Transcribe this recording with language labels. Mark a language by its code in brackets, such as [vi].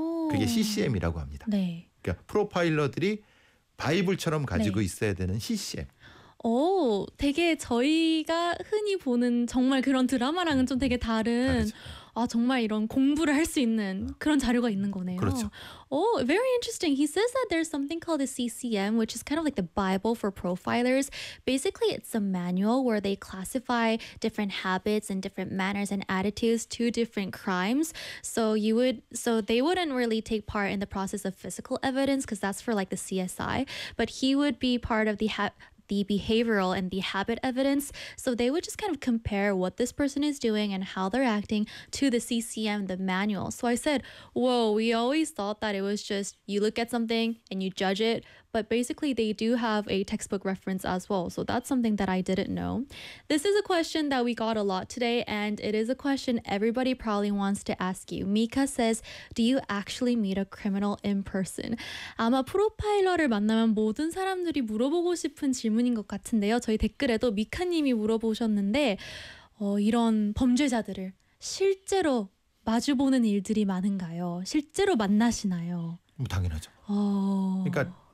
[ko] 그게 CCM이라고 합니다. 네. 그러니까 프로파일러들이 바이블처럼 가지고 네. 있어야 되는 CCM. 되게 저희가 흔히 보는 정말 그런 드라마랑은 좀 되게 다른 다르죠. 정말 이런 공부를 할 수 있는 그런 자료가 있는 거네요. 그렇죠. [en] Very interesting. He says that there's something called the CCM, which is kind of like the Bible for profilers. Basically, it's a manual where they classify different habits and different manners and attitudes to different crimes. So they wouldn't really take part in the process of physical evidence, because that's for like the CSI. But he would be part of the behavioral and the habit evidence. So they would just kind of compare what this person is doing and how they're acting to the CCM, the manual. So I said, whoa, we always thought that it was just you look at something and you judge it. But basically they do have a textbook reference as well. So that's something that I didn't know. This is a question that we got a lot today, and it is a question everybody probably wants to ask you. Mika says, do you actually meet a criminal in person? [ko] 아마 프로파일러를 만나면 모든 사람들이 물어보고 싶은 질문인 것 같은데요. 저희 댓글에도 미카님이 물어보셨는데 이런 범죄자들을 실제로 마주보는 일들이 많은가요? 실제로 만나시나요? 당연하죠. 그러니까